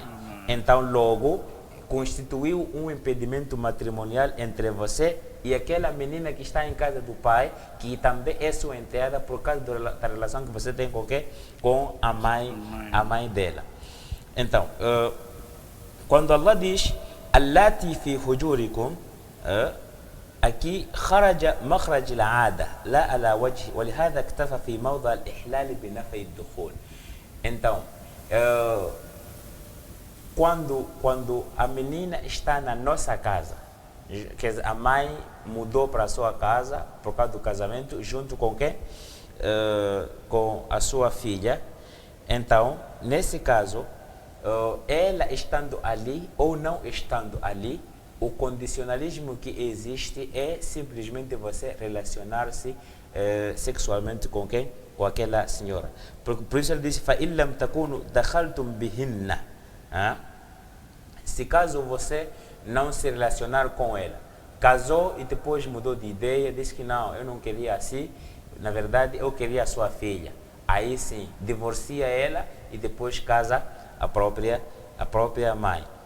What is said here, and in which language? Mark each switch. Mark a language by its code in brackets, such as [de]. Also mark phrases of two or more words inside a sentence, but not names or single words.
[pt] Então, logo, constituiu um impedimento matrimonial entre você e aquela menina que está em casa do pai, que também é sua enteada por causa da relação que você tem com quem? Com a mãe dela. Então, quando Allah diz [ar] اللاتي في حجوركم, aqui خرج مخرج العادة لا على وجه ولهذا اكتفى في موضع الإحلال بنفي الدخول. [pt] Então, quando a menina está na nossa casa, quer dizer, a mãe mudou para a sua casa por causa do casamento, junto com quem? Com a sua filha. Então, nesse caso, ela estando ali ou não estando ali, o condicionalismo que existe é simplesmente você relacionar-se sexualmente com quem? Com aquela senhora. Por isso ele diz: [ar] فَإِنْ لَمْ تَكُونُوا دَخَلْتُمْ بِهِنَّ. [pt] Se caso você não se relacionar com ela, casou e depois mudou de ideia, disse que não, eu não queria assim, na verdade eu queria a sua filha. Aí sim, divorcia ela e depois casa a própria mãe.